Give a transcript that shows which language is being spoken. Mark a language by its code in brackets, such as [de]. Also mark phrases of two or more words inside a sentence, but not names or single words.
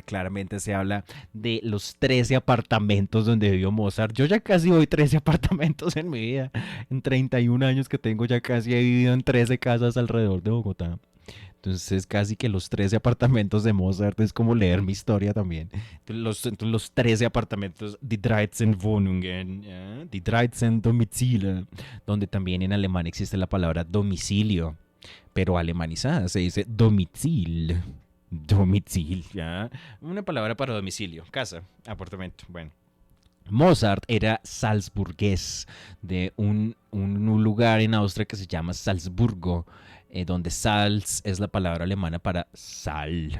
[es] Claramente se habla de los 13 apartamentos donde vivió Mozart. Yo ya casi voy 13 apartamentos en mi vida. En 31 años que tengo ya casi he vivido en 13 casas alrededor de Bogotá. Entonces casi que los 13 apartamentos de Mozart es como leer mi historia también. Entonces, los 13 apartamentos, [de] die 13 Wohnungen, ¿ya? Die 13 Domizile, [es] donde también en alemán existe la palabra domicilio, pero alemanizada se dice domicil. [de] Domicil, ¿ya? [es] Una palabra para domicilio, casa, apartamento, bueno. Mozart era salzburgués de un lugar en Austria que se llama Salzburgo, donde Salz es la palabra alemana para sal.